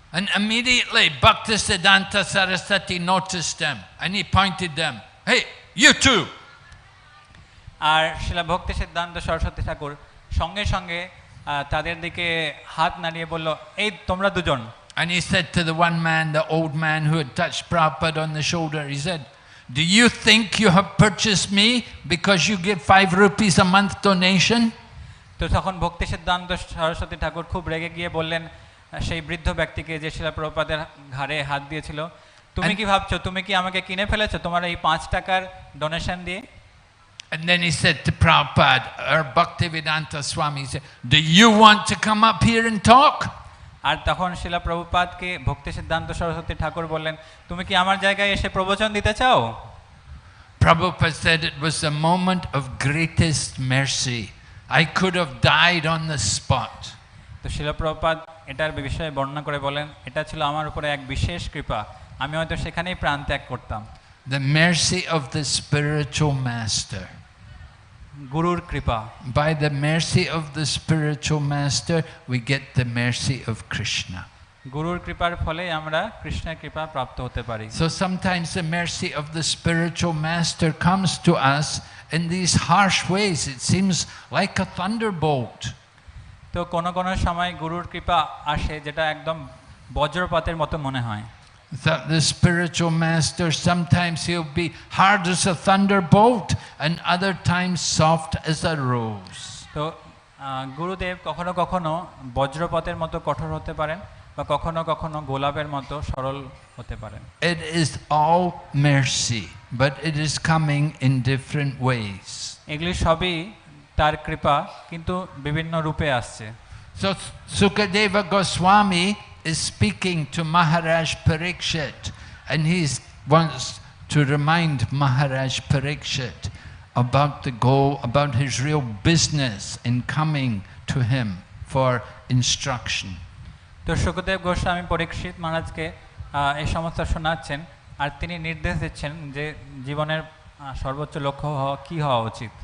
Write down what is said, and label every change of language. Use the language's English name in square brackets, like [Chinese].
[English] And immediately Bhaktisiddhanta Saraswati noticed them and he pointed them, "Hey, you too." [Bangla] আর শিলা ভক্তি সিদ্ধান্ত সরস্বতী ঠাকুর সঙ্গে সঙ্গে তাদের দিকে হাত নাড়িয়ে বলল, এই তোমরা দুজন। [English] And he said to the one man, the old man who had touched Prabhupada on the shoulder, he said, "Do you think you have purchased me because you give 5 rupees a month donation?" [Bangla] তো তখন ভক্তি সিদ্ধান্ত সরস্বতী ঠাকুর খুব রেগে গিয়ে বললেন সেই বৃদ্ধ ব্যক্তিকে যে শিলা প্রভুপাদের ঘাড়ে হাত দিয়েছিল, তুমি কি ভাবছো তুমি কি আমাকে কিনে ফেলেছো তোমার এই 5 টাকার ডোনেশন দিয়ে? [English] And then he said to Prabhupada, or Bhaktivedanta Swami, he said, "Do you want to come up here and talk?" [Bangla] আর তখন শিলা প্রভুপাদকে ভক্তি সিদ্ধান্ত সরস্বতী ঠাকুর বললেন, তুমি কি আমার জায়গায় এসে প্রবচন দিতে চাও? [English] Prabhupada said it was a moment of greatest mercy. I could have died on the spot. [Bangla] তো শিলা প্রভুপাদ এটার বিষয়ে বর্ণনা করে বলেন, এটা ছিল আমার উপরে এক বিশেষ কৃপা, আমি হয়তো সেখানেই প্রাণ ত্যাগ করতাম। [English] The mercy of the spiritual master. [Bangla] গুরুর কৃপা। [English] By the mercy of the spiritual master, we get the mercy of Krishna. [Bangla] গুরুর কৃপার ফলে আমরা কৃষ্ণের কৃপা প্রাপ্ত হতে পারি। [English] So sometimes the mercy of the spiritual master comes to us in these harsh ways. It seems like a thunderbolt. [Bangla] তো কোনো কোনো সময় গুরুর কৃপা আসে যেটা একদম বজ্রপাতের মতো মনে হয়। [English] That the spiritual master, sometimes he'll be hard as a thunderbolt and other times soft as a rose. [Bangla] তো গুরুদেব কখনো কখনো বজ্রপাতের মতো কঠোর হতে পারেন বা কখনো কখনো গোলাপের মতো সরল হতে পারেন। [English] It is all mercy, but it is coming in different ways. [Bangla] এগুলি সবই তার কৃপা কিন্তু বিভিন্ন রূপে আসছে। [English] So Sukadeva Goswami is speaking to Maharaj Parikshit, and he wants to remind Maharaj Parikshit about the goal, about his real business in coming to him for instruction. [Bangla] তো সুখদেব গোস্বামী পরীক্ষিত মহারাজকে এই সমস্ত শোনাচ্ছেন আর তিনি নির্দেশ দিচ্ছেন যে জীবনের সর্বোচ্চ লক্ষ্য কি হওয়া উচিত।